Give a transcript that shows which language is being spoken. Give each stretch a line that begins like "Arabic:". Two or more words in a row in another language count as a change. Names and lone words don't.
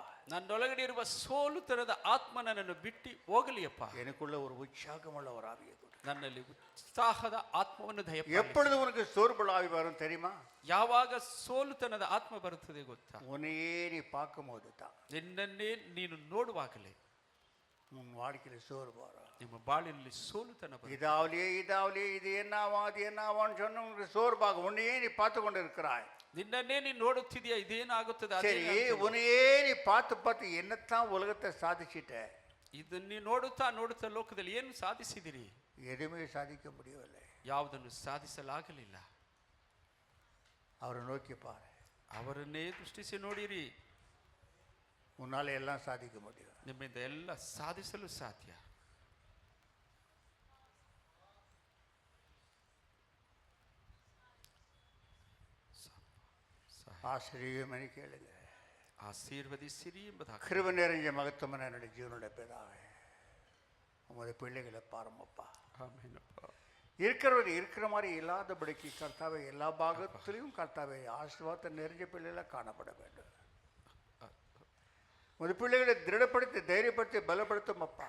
Kannada: ನನ್ನೊಳಗಡೆ ಇರುವ ಸೋಲುತನದ ಆತ್ಮ ನನ್ನನ್ನು ಬಿಟ್ಟು ಹೋಗಲಿ ಅಪ್ಪ.
Tamil: எனக்குள்ள ஒரு உற்சாகமுள்ள ஒரு ஆவியை கொடு.
Kannada: ನನ್ನಲ್ಲಿ ಉತ್ಸಾಹದ ಆತ್ಮವನ್ನು ದಯಪಾಲಿಸು.
Tamil: எப்பொழுது உனக்கு சோர்வுள்ள ஆவி வரும் தெரியுமா?
Kannada: ಯಾವಾಗ ಸೋಲುತನದ ಆತ್ಮ ಬರುತ್ತದೆ ಗೊತ್ತಾ?
Tamil: உன்னையே நீ பார்க்கும்போது தான்.
Kannada: ನಿನ್ನನ್ನೇ ನೀನು ನೋಡುವಾಗಲೇ
Tamil: உன் வாழ்க்கையில சோர்வு வரும்.
Kannada: ನಿಮ್ಮ ಬಾಳಿನಲ್ಲಿ ಸೋಲುತನ ಬರುತ್ತದೆ.
Tamil: இதாவலியே இது என்னவா அது என்னவான்னு சொன்ன உனக்கு சோர்வாக உன்னையே நீ பார்த்து கொண்டு இருக்கிறாய்.
Kannada: ನಿನ್ನನ್ನೇ ನೀನು ನೋಡುತ್ತಿದೆಯಾ, ಇದೇನಾಗುತ್ತದೆ?
Tamil: சரி, உன்னையே நீ பார்த்து என்னத்தான் உலகத்தை சாதிச்சிட்ட?
Kannada: ಇದನ್ನ ನೀವು ನೋಡುತ್ತಾ ಲೋಕದಲ್ಲಿ ಏನು ಸಾಧಿಸಿದಿರಿ?
Tamil: எதுவுமே சாதிக்க முடியவில்லை.
Kannada: ಯಾವುದನ್ನು ಸಾಧಿಸಲಾಗಲಿಲ್ಲ.
Tamil: அவரை நோக்கி பாரு.
Kannada: ಅವರನ್ನೇ ದೃಷ್ಟಿಸಿ ನೋಡಿರಿ.
Tamil: உன்னால எல்லாம் சாதிக்க முடியும்.
Kannada: ನಿಮ್ಮಿಂದ ಎಲ್ಲ ಸಾಧಿಸಲು ಸಾಧ್ಯ.
Tamil: ஆசிரியமணி கேளுங்க.
Kannada: ಆಶೀರ್ವದಿಸಿರಿ ಎಂಬುದಾಗಿ.
Tamil: கிருபை நிறைஞ்ச மகத்துவமான என்னுடைய ஜீவனுடைய பிதாவே, உமது பிள்ளைகளை பாருமப்பா.
Kannada: ಆಮೆನಪ್ಪ.
Tamil: இருக்கிறவர் இருக்கிற மாதிரி இல்லாதபடிக்கு கர்த்தாவே எல்லா பாகத்திலையும் கர்த்தாவே ஆசீர்வாதத்தை நிறைஞ்ச பிள்ளைகளை காணப்பட வேண்டும். உமது பிள்ளைகளை திருடப்படுத்தி தைரியப்படுத்தி பலப்படுத்தும் அப்பா.